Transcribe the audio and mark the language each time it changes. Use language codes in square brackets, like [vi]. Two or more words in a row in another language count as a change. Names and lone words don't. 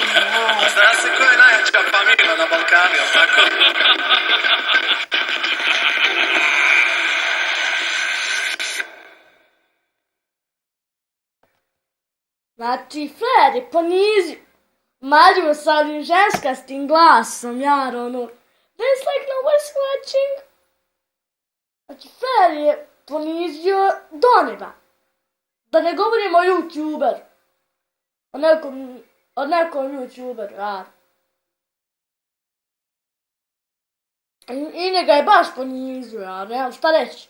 [sr] A zna se ko je najjača familija na Balkanu, jel' tako? Znači, frajer je ponizio Mariju sa ovim ženskastim glasom, jar, ono, [en] dance like nobody's watching. [sr] Znači, frajer je ponizio do neba. Da ne govorimo o youtuberu. O nekom youtuberu, jar. I njega je baš ponizio, jar, nemam šta reći.